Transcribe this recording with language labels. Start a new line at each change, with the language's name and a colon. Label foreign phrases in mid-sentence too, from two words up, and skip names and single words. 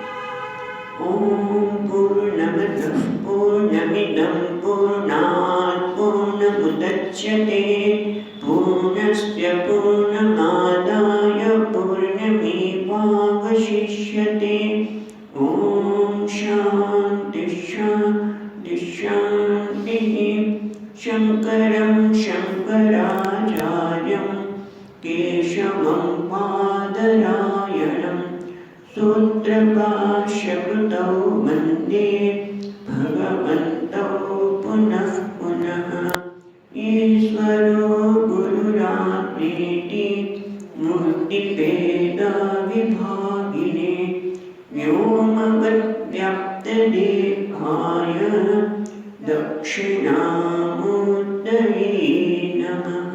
Sanskrit: ઓમ પૂર્ણમદઃ પૂર્ણમિદં પૂર્ણાત પૂર્ણમુદચ્યતે પૂર્ણસ્ય પૂર્ણમાદાય પૂર્ણમેવાવશિષ્યતે. ઓમ શાંતિ શાંતિ શાંતિઃ. શંકરં શંકરાચાર્યં કેશવં બાદરાયણં सूत्रभाष्यकृतौ वन्दे भगवन्तौ पुनः पुनः. ईश्वरो गुरुरात्मेति मूर्तिभेदविभागिने व्योमवद्व्याप्तदेहाय दक्षिणामूर्तये नमः.